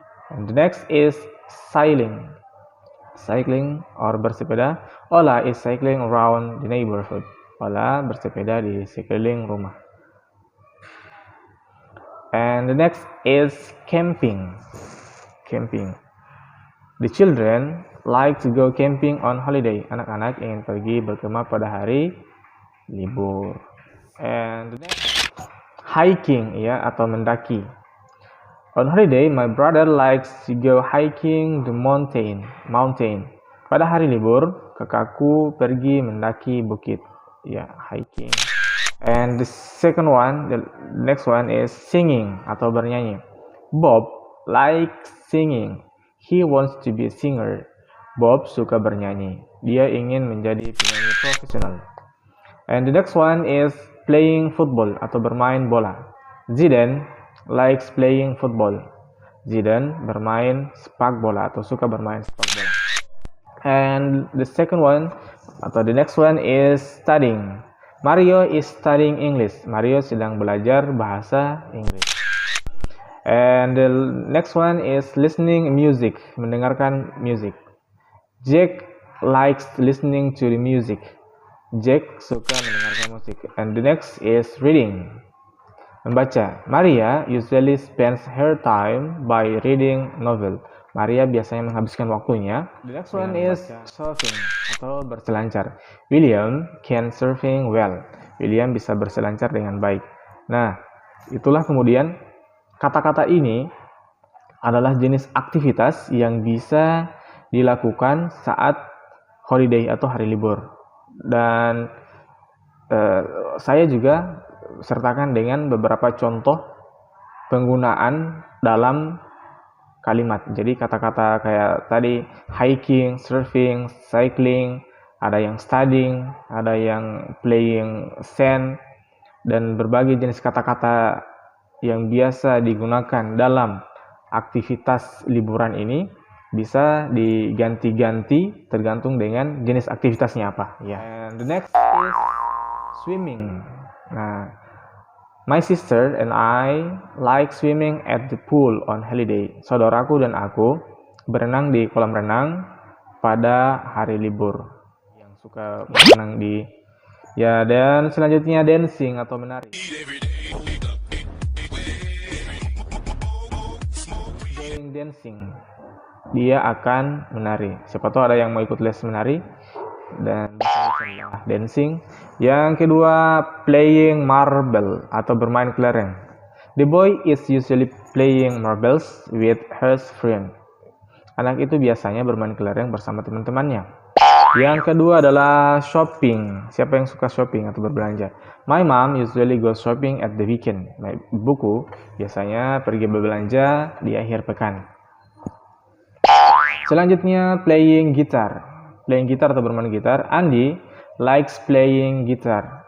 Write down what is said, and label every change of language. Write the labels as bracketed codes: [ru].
[en] And the next is sailing. Cycling or bersepeda. Ola is cycling around the neighborhood. [id] Ola bersepeda di sekeliling rumah. [en] And the next is camping. Camping. The children like to go camping on holiday. [id] Anak-anak ingin pergi berkemah pada hari libur. [en] And the next, hiking ya atau mendaki. On holiday, my brother likes to go hiking the mountain. [id] Pada hari libur, kakakku pergi mendaki bukit. Ya, hiking. [en] And the next one is singing atau bernyanyi. Bob likes singing. He wants to be a singer. [id] Bob suka bernyanyi. Dia ingin menjadi penyanyi profesional. [en] And the next one is playing football atau bermain bola. Zidane likes playing football. [id] Zidane bermain sepak bola atau suka bermain sepak bola. [en] And the next one is studying. Mario is studying English. [id] Mario sedang belajar bahasa Inggris. [en] And the next one is listening music, mendengarkan music. Jack likes listening to the music. [id] Jack suka mendengarkan musik. [en] And the next is reading, membaca. Maria usually spends her time by reading novel. [id] Maria biasanya menghabiskan waktunya. [en] The next one is surfing atau berselancar. William can surfing well. [id] William bisa berselancar dengan baik. Nah, itulah kemudian kata-kata ini adalah jenis aktivitas yang bisa dilakukan saat holiday atau hari libur. Dan saya juga sertakan dengan beberapa contoh penggunaan dalam kalimat. Jadi kata-kata kayak tadi hiking, surfing, cycling, ada yang studying, ada yang playing sand, dan berbagai jenis kata-kata yang biasa digunakan dalam aktivitas liburan ini bisa diganti-ganti tergantung dengan jenis aktivitasnya apa. Ya. [en] And the next is swimming. Nah, my sister and I like swimming at the pool on holiday. [id] Saudaraku dan aku berenang di kolam renang pada hari libur. Yang suka berenang di dan selanjutnya dancing atau menari. [en] Going dancing. [id] Dia akan menari. Siapa tahu ada yang mau ikut les menari dan dancing. Yang kedua, playing marble atau bermain kelereng. [en] The boy is usually playing marbles with his friend. [id] Anak itu biasanya bermain kelereng bersama teman-temannya. Yang kedua adalah shopping. Siapa yang suka shopping atau berbelanja? [en] My mom usually goes shopping at the weekend. [id] Nah, ibuku biasanya pergi berbelanja di akhir pekan. Selanjutnya, playing guitar. Playing guitar atau bermain gitar. [en] Andy likes playing guitar.